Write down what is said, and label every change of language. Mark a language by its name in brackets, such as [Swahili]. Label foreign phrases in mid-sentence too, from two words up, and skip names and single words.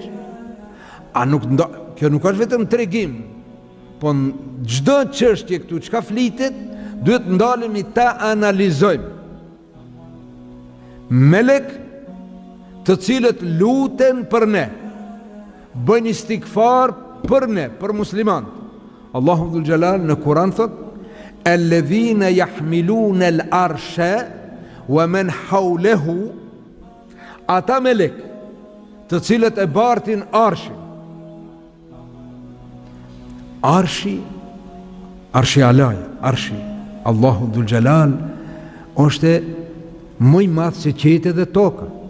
[Albanian] Kjo nuk është vetëm tregim, po në çdo çështje këtu çka flitet, duhet ndalemi ta analizojmë. Melek të cilët luten për ne, bëjnë istikfar për ne, për musliman. [Arabic] الله ذو الجلال [Albanian] në Kur'an thot: [Arabic] "الذين يحملون العرش ومن حوله", [Albanian] ata melek të cilët e bartin arshin. Arshi alaja, arshi [Arabic] الله ذو الجلال [Albanian] është më i madh se qetë dhe toka.